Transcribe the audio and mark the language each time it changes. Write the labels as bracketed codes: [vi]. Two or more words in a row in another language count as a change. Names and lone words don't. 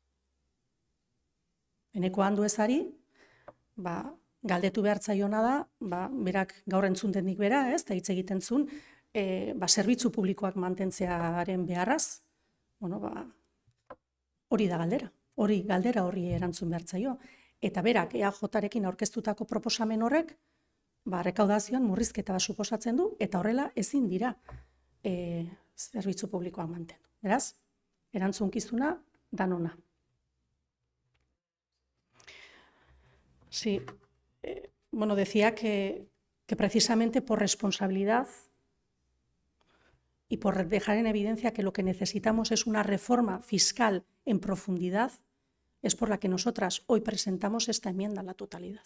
[eu] Eneko Anduezari, galdetu behar zaiona da, berak gaur entzunten nik bera, eta hitz egiten zuen, zerbitzu publikoak mantentzearen beharraz, hori da galdera, horri erantzun behar zaio. Eta berak EAJ-rekin aurkeztutako proposamen horrek, rekaudazioan murrizketa bat suposatzen du, eta horrela ezin dira zerbitzu publikoak mantendu. Beraz, erantzunkizuna danona. [es] Sí, decía que precisamente por responsabilidad y por dejar en evidencia que lo que necesitamos es una reforma fiscal en profundidad, es por la que nosotras hoy presentamos esta enmienda a la totalidad.